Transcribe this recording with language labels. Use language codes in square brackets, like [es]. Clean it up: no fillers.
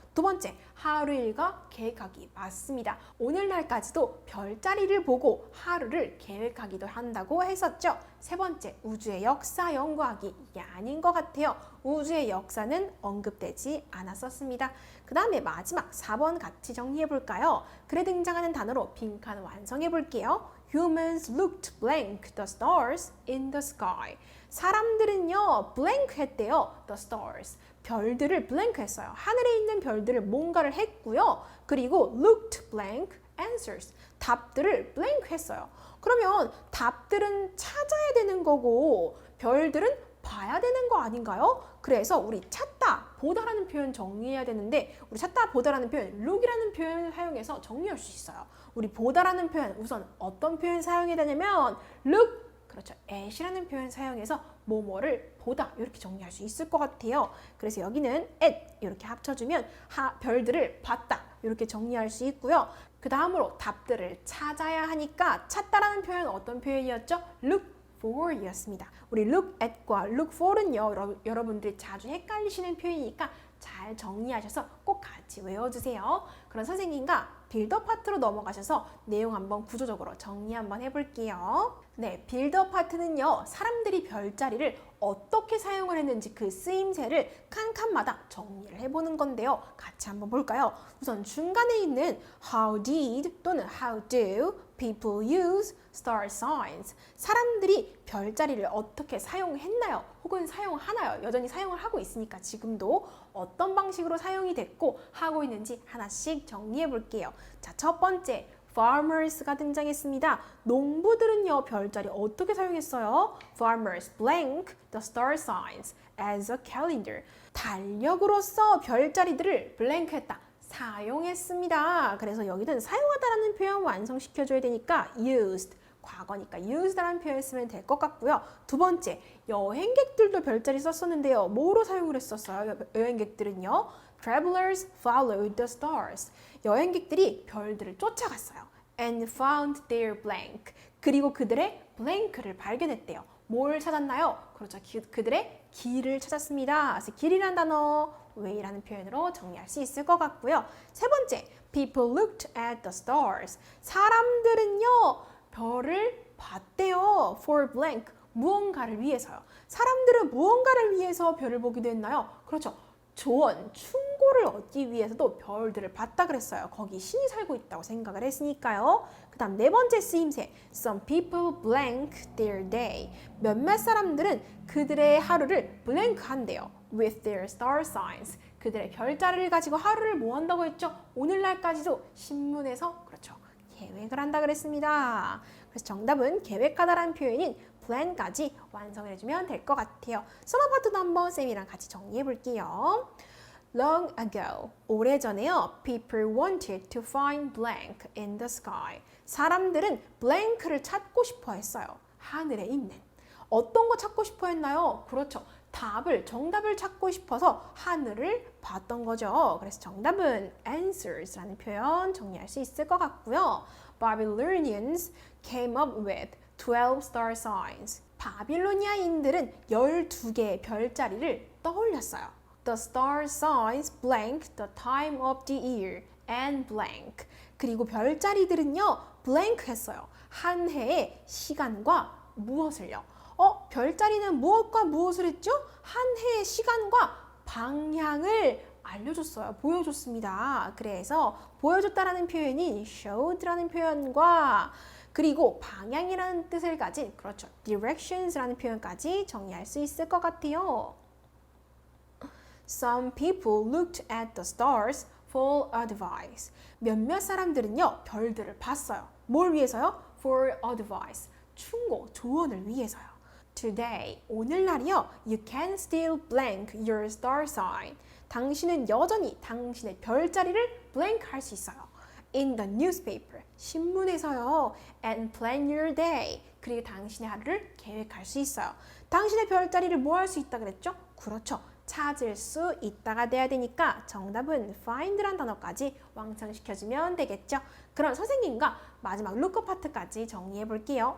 [ko] 두 번째, 하루 일과 계획하기. 맞습니다. 오늘날까지도 별자리를 보고 하루를 계획하기도 한다고 했었죠. 세 번째, 우주의 역사 연구하기. 이게 아닌 것 같아요. 우주의 역사는 언급되지 않았었습니다. 그 다음에 마지막 4번 같이 정리해 볼까요? 글에 등장하는 단어로 빈칸 완성해 볼게요. [en] Humans looked blank the stars in the sky. [ko] 사람들은요, blank 했대요. [en] The stars. [ko] 별들을 blank 했어요. 하늘에 있는 별들을 뭔가를 했고요. [en] 그리고 looked blank answers. [ko] 답들을 blank 했어요. 그러면 답들은 찾아야 되는 거고 별들은 봐야 되는 거 아닌가요? 그래서 우리 찾다, 보다라는 표현 정리해야 되는데 우리 찾다, 보다라는 표현, look이라는 표현을 사용해서 정리할 수 있어요. 우리 보다라는 표현, 우선 어떤 표현 사용해야 되냐면 look, 그렇죠, at이라는 표현 사용해서 뭐뭐를 보다, 이렇게 정리할 수 있을 것 같아요. 그래서 여기는 at 이렇게 합쳐주면 별들을 봤다, 이렇게 정리할 수 있고요. 그 다음으로 답들을 찾아야 하니까 찾다라는 표현은 어떤 표현이었죠? [en] look for 이었습니다. [ko] 우리 look at과 look for는요, 여러분들이 자주 헷갈리시는 표현이니까 잘 정리하셔서 꼭 같이 외워주세요. 그럼 선생님과 빌더 파트로 넘어가셔서 내용 한번 구조적으로 정리 한번 해볼게요. 네, 빌더 파트는요, 사람들이 별자리를 어떻게 사용을 했는지 그 쓰임새를 칸칸마다 정리를 해보는 건데요. 같이 한번 볼까요? 우선 중간에 있는 [en] how did 또는 how do people use star signs. [ko] 사람들이 별자리를 어떻게 사용했나요? 혹은 사용하나요? 여전히 사용을 하고 있으니까 지금도 어떤 방식으로 사용이 됐고 하고 있는지 하나씩 정리해 볼게요. 자, 첫 번째, farmers가 등장했습니다. 농부들은요, 별자리 어떻게 사용했어요? [en] Farmers blank the star signs as a calendar. [ko] 달력으로서 별자리들을 blank 했다, 사용했습니다. 그래서 여기는 사용하다라는 표현 완성시켜줘야 되니까 used, 과거니까 used라는 표현 쓰면 될 것 같고요. 두 번째, 여행객들도 별자리 썼었는데요. 뭐로 사용을 했었어요? 여행객들은요. [en] Travelers followed the stars. [ko] 여행객들이 별들을 쫓아갔어요. [en] And found their blank. [ko] 그리고 그들의 blank를 발견했대요. 뭘 찾았나요? 그렇죠. 그들의 길을 찾았습니다. 그래서 길이란 단어 way라는 표현으로 정리할 수 있을 것 같고요. 세 번째, [en] people looked at the stars. [ko] 사람들은요, 별을 봤대요. [en] for blank, [ko] 무언가를 위해서요. 사람들은 무언가를 위해서 별을 보기도 했나요? 그렇죠. 조언, 충고를 얻기 위해서도 별들을 봤다 그랬어요. 거기 신이 살고 있다고 생각을 했으니까요. 그 다음 네 번째 쓰임새, [en] some people blank their day. [ko] 몇몇 사람들은 그들의 하루를 blank 한대요. [en] with their star signs. [ko] 그들의 별자리를 가지고 하루를 뭐 한다고 했죠? 오늘날까지도 신문에서 그렇죠. 계획을 한다 그랬습니다. 그래서 정답은 계획하다라는 표현인 plan까지 완성을 해주면 될 것 같아요. 서너 파트도 한번 쌤이랑 같이 정리해 볼게요. [en] Long ago, [ko] 오래전에요. [en] People wanted to find blank in the sky. [ko] 사람들은 blank를 찾고 싶어 했어요. 하늘에 있는. 어떤 거 찾고 싶어 했나요? 그렇죠. 정답을 찾고 싶어서 하늘을 봤던 거죠. 그래서 정답은 answers라는 표현 정리할 수 있을 것 같고요. [en] Babylonians came up with 12 star signs. [ko] 바빌로니아인들은 12개의 별자리를 떠올렸어요. [en] The star signs blank the time of the year and blank. [ko] 그리고 별자리들은요, blank 했어요. 한 해의 시간과 무엇을요? 별자리는 무엇과 무엇을 했죠? 한 해의 시간과 방향을 알려줬어요. 보여줬습니다. 그래서 보여줬다라는 표현이 showed라는 표현과 그리고 방향이라는 뜻을 가진 그렇죠. directions라는 표현까지 정리할 수 있을 것 같아요. [en] Some people looked at the stars for advice. [ko] 몇몇 사람들은요, 별들을 봤어요. 뭘 위해서요? [en] For advice. [ko] 충고, 조언을 위해서요. Today, 오늘날이요. [en] You can still blank your star sign. [ko] 당신은 여전히 당신의 별자리를 blank 할 수 있어요. [en] In the newspaper, [ko] 신문에서요. [en] And plan your day. [ko] 그리고 당신의 하루를 계획할 수 있어요. 당신의 별자리를 뭐 할 수 있다 그랬죠? 그렇죠. 찾을 수 있다가 돼야 되니까 정답은 find란 단어까지 완성시켜주면 되겠죠. 그럼 선생님과 마지막 lookup 파트까지 정리해 볼게요.